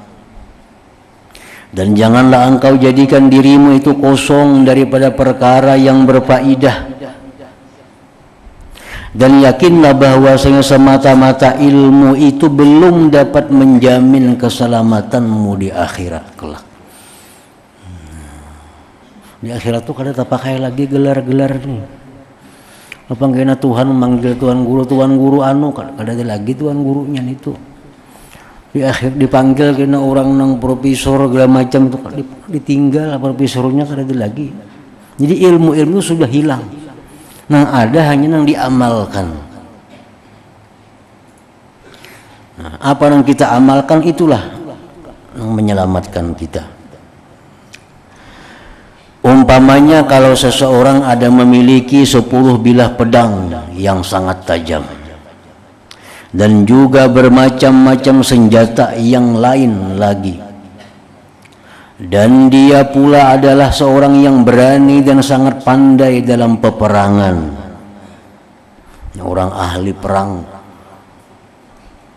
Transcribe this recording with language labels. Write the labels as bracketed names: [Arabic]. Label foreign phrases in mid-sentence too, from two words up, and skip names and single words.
[Indonesian] Dan janganlah engkau jadikan dirimu itu kosong daripada perkara yang berfaedah. Dan yakinlah bahwasanya semata-mata ilmu itu belum dapat menjamin keselamatanmu di akhirat kelak. [Banjar] Di akhirat tuh kada terpakai lagi gelar-gelar nih. Apa kena Tuhan memanggil tuan guru anu kada ada lagi tuan gurunya itu. Di akhir dipanggil kena orang nang profesor segala macam itu ditinggal profesornya kada ada lagi. [Indonesian] Jadi ilmu-ilmu sudah hilang. Nah ada hanya yang diamalkan. Nah, apa yang kita amalkan itulah yang menyelamatkan kita. Umpamanya kalau seseorang ada memiliki 10 bilah pedang yang sangat tajam dan juga bermacam-macam senjata yang lain lagi, dan dia pula adalah seorang yang berani dan sangat pandai dalam peperangan, orang ahli perang.